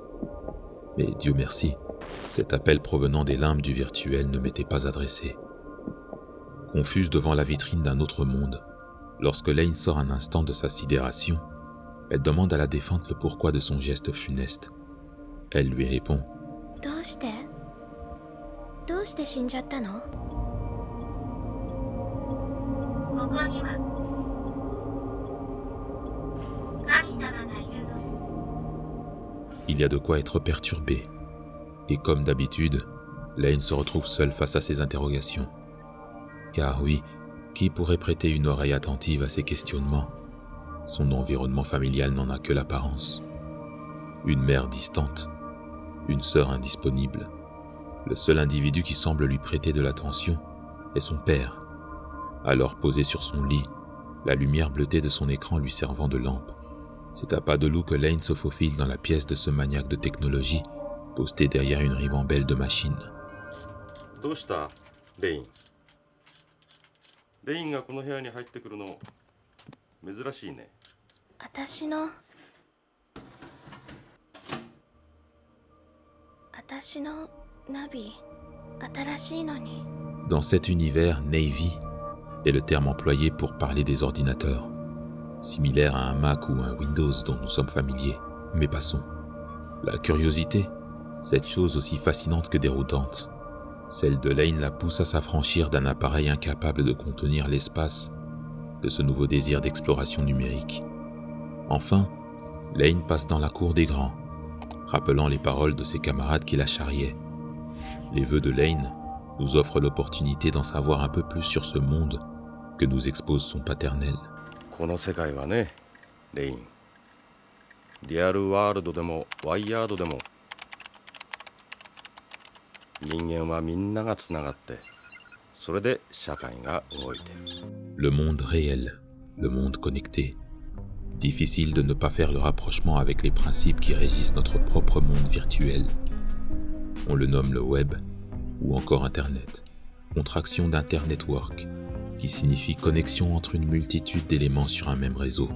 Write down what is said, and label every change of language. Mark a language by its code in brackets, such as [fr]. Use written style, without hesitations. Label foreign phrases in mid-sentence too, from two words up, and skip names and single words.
[fr] Mais Dieu merci, cet appel provenant des limbes du virtuel ne m'était pas adressé. Confuse devant la vitrine d'un autre monde, lorsque Lane sort un instant de sa sidération, elle demande à la défunte le pourquoi de son geste funeste. Elle lui répond. [ja] どうして死んじゃったの？ここには神様がいるの。 [fr] Il y a de quoi être perturbé. Et comme d'habitude, Lane se retrouve seule face à ses interrogations. Car oui, qui pourrait prêter une oreille attentive à ses questionnements? Son environnement familial n'en a que l'apparence. Une mère distante, une sœur indisponible. Le seul individu qui semble lui prêter de l'attention est son père. Alors posé sur son lit, la lumière bleutée de son écran lui servant de lampe. C'est à pas de loup que Lane se faufile dans la pièce de ce maniaque de technologie, posté derrière une ribambelle de machines. [ja] どうしたレイン。レインがこの部屋に入ってくるの珍しいね。私のナビ新しいのに。 [fr] Dans cet univers, Navy est le terme employé pour parler des ordinateurs, similaire à un Mac ou un Windows dont nous sommes familiers. Mais passons. La curiosité, cette chose aussi fascinante que déroutante, celle de Lane la pousse à s'affranchir d'un appareil incapable de contenir l'espace de ce nouveau désir d'exploration numérique. Enfin, Lane passe dans la cour des grands, rappelant les paroles de ses camarades qui la charriaient. Les vœux de Lane nous offrent l'opportunité d'en savoir un peu plus sur ce monde que nous expose son paternel. [ja] この世界はね、レイン。リアルワールドでもワイヤードでも人間はみんながつながって、それで社会が動いてる。 [fr] Le monde réel, le monde connecté. Difficile de ne pas faire le rapprochement avec les principes qui régissent notre propre monde virtuel. On le nomme le web ou encore Internet, contraction d'Internetwork, qui signifie connexion entre une multitude d'éléments sur un même réseau.